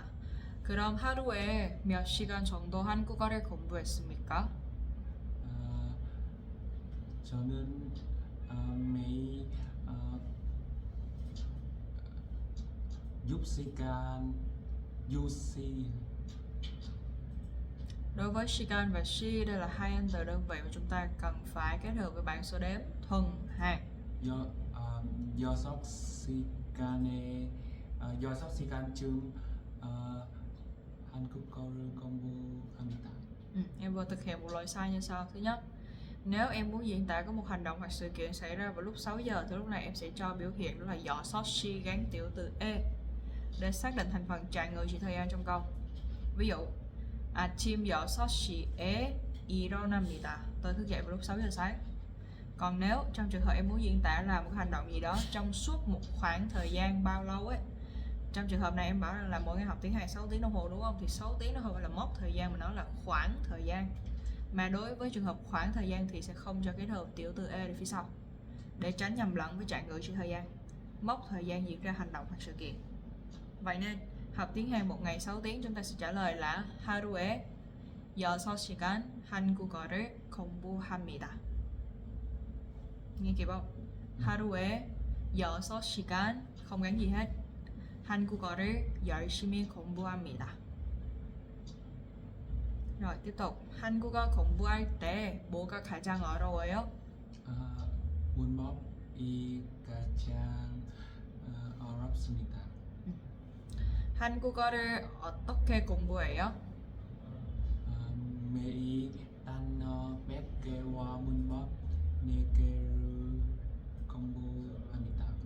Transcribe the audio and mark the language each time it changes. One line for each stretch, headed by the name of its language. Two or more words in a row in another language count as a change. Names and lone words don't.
Korean: 그럼 하루에 몇 시간 정도 한국어를 공부했습니까? 저는 매일 6시간 6시
Vietnamese: Đối với 시간 và 시 đây là hai anh từ đơn vị mà chúng ta cần phải kết hợp với bảng số đếm thuần hàng.
Korean: 6시간쯤 한국어를 공부합니다.
Vietnamese: Em vừa thực hiện một lỗi sai như sau. Thứ nhất, nếu em muốn diễn tả có một hành động hoặc sự kiện xảy ra vào lúc 6 giờ thì lúc này em sẽ cho biểu hiện đó là dọ sót si gắn tiểu từ e để xác định thành phần trạng ngữ chỉ thời gian trong câu. Ví dụ
Korean: 아침 6시에 일어납니다.
Vietnamese: Tôi thức dậy vào lúc 6 giờ sáng. Còn nếu trong trường hợp em muốn diễn tả làm một hành động gì đó trong suốt một khoảng thời gian bao lâu ấy, trong trường hợp này em bảo rằng là mỗi ngày học tiếng Hàn 6 tiếng đồng hồ đúng không? Thì 6 tiếng nó không phải là mốc thời gian mà nó là khoảng thời gian. Mà đối với trường hợp khoảng thời gian thì sẽ không cho kết hợp tiểu từ e ở phía sau để tránh nhầm lẫn với trạng ngữ chỉ thời gian. Mốc thời gian diễn ra hành động hoặc sự kiện. Vậy nên học tiếng Hàn một ngày 6 tiếng chúng ta sẽ trả lời là
Korean: 하루에 6시간 한국어를 공부합니다.
Vietnamese: Nghe kịp không?
Korean: 하루에 6시간
Vietnamese: không gắn gì hết.
Korean: 한국어를 열심히 공부합니다.
Vietnamese: rồi tiếp tục.
Korean: 한국어 공부할 때 뭐가 가장 어려워요? 문법이 가장 어렵습니다. 한국어를 어떻게 공부해요? 매일 단어 100개와 문법 4개를 공부합니다.